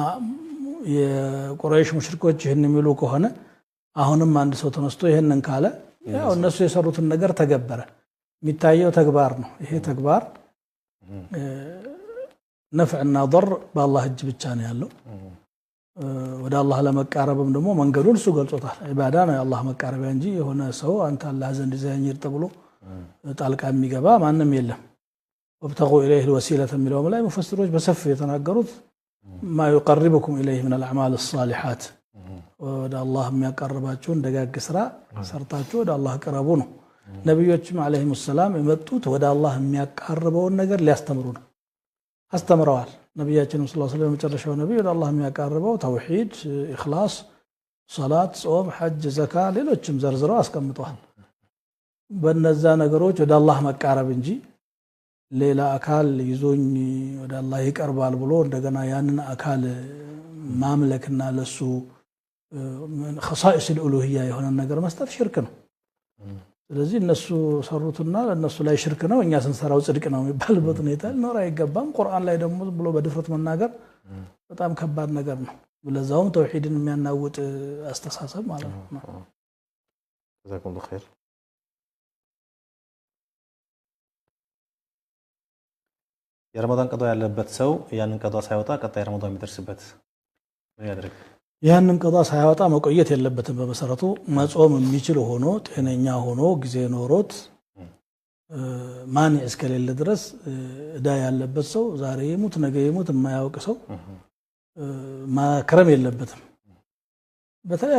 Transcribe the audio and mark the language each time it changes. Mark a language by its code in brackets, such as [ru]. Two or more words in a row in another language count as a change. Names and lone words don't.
[am] የቁረይሽ ሙሽሪኮች ይሄን የሚሉ ከሆነ አሁንም አንድ ሰው ተነስቶ ይሄንን ካለ ያው እነሱ የሰሩትን ነገር ተገበረ። የሚታየው ተግባር ነው። ይሄ ተግባር ነፍዕና ضر በአላህ እጅ ብቻ ነው ያለው። ወደ አላህ ለመቃረብም ደግሞ መንገዱን እሱ ገልጾታል። ኢባዳ ነው የአላህ መቃረቢያ እንጂ የሆነ ሰው አንተ አላህ ዘንድ ዘኝር ተብሎ ጣልቃ የሚገባ ማንም የለም። [ar] وابتغوا إليه الوسيلة [am] የሚለው ላይ ሙፈሲሮች በሰፊ የተናገሩት [ar] ما يقربكم إليه من الأعمال الصالحات [am] ወደ አላህ የሚያቀርባችሁን ደጋግ ስራ ሰርታችሁ ወደ አላህ ቀረቡ ነው። ነብዮችም [ar] عليهم السلام [am] የመጡት ወደ አላህ የሚያቀርበውን ነገር ሊያስተምሩ ነው። አስተምረዋል። ነብያችን [ar] صلى الله عليه وسلم [am] መጨረሻው ነብይ ወደ አላህ የሚያቀርበው ተውሂድ፣ ኢኽላስ፣ ሶላት፣ ጾም፣ ሐጅ፣ ዘካ ሌሎችም ዘርዝረው አስቀምጠዋል። በእነዛ ነገሮች ወደ አላህ መቃረብ እንጂ ሌላ አካል ይዞኝ ወደ አላህ ይቀርባል ብሎ እንደገና ያንን አካል ማምለክና ለሱ [ar] خصائص الالوهيه [am] የሆነ ነገር መስጠት ሽርክ ነው። ስለዚህ እነሱ ሰሩትና ለነሱ ላይ ሽርክ ነው እኛ ስንሰራው ጽድቅ ነው የሚባልበት ሁኔታ ሊኖር አይገባም። ቁርአን ላይ ደግሞ ብሎ በድፍረት መናገር በጣም ከባድ ነገር ነው። ለዛውም ተውሂድን የሚያናውጥ አስተሳሰብ ማለት ነው። [ar] جزاكم الله خير። [am] የረመዳን ቀዷ ያለበት ሰው ያንን ቀዷ ሳይወጣ ቀጣይ ረመዳን የሚደርስበት ምን ያደርግ? ያንን ቀዷ ሳይወጣ መቆየት የለበትም። በመሰረቱ መጾም የሚችል ሆኖ ጤነኛ ሆኖ ጊዜ ኖሮት ማን እስከሌለ ድረስ እዳ ያለበት ሰው ዛሬ ይሙት ነገ ይሙት የማያውቅ ሰው ማክረም የለበትም። በተለያየ